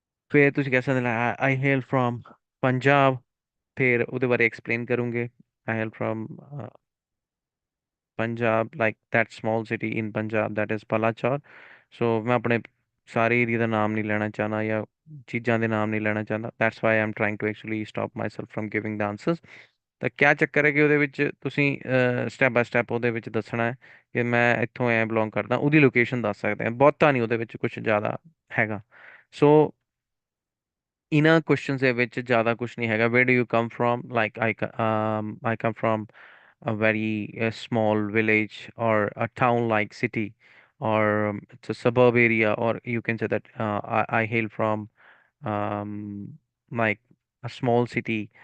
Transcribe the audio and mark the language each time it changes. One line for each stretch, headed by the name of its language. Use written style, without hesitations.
Punjabi: ਫਿਰ ਤੁਸੀਂ ਕਹਿ ਸਕਦੇ ਹੋ
English: I hail from
Punjabi: ਪੰਜਾਬ, ਫਿਰ ਉਹਦੇ ਬਾਰੇ ਐਕਸਪਲੇਨ ਕਰੋਗੇ।
English: I hail from Punjab, like that small city in Punjab that is Palachar.
Punjabi: So
Hindi: मैं अपने
Punjabi: ਸਾਰੇ ਏਰੀਆ ਦਾ ਨਾਮ ਨਹੀਂ ਲੈਣਾ ਚਾਹੁੰਦਾ ਜਾਂ ਚੀਜ਼ਾਂ ਦੇ ਨਾਮ ਨਹੀਂ ਲੈਣਾ ਚਾਹੁੰਦਾ। That's why I'm trying to actually stop myself from giving the answers. ਤਾਂ ਕਿਆ ਚੱਕਰ ਹੈ ਕਿ ਉਹਦੇ ਵਿੱਚ ਤੁਸੀਂ ਸਟੈਪ ਬਾਏ ਸਟੈਪ ਉਹਦੇ ਵਿੱਚ ਦੱਸਣਾ ਹੈ ਕਿ ਮੈਂ ਇੱਥੋਂ ਐ ਬਿਲੋਂਗ ਕਰਦਾ, ਉਹਦੀ ਲੋਕੇਸ਼ਨ ਦੱਸ ਸਕਦੇ ਆ, ਬਹੁਤਾ ਨਹੀਂ ਉਹਦੇ ਵਿੱਚ ਕੁਝ ਜ਼ਿਆਦਾ ਹੈਗਾ। ਸੋ ਇਹਨਾਂ ਕੁਐਸਚਨਸ ਦੇ ਵਿੱਚ ਜ਼ਿਆਦਾ ਕੁਝ ਨਹੀਂ ਹੈਗਾ।
English: where do you come from, like I come from a very small village or a town-like city, or it's a suburb area, or you can say that I hail from um, like a small city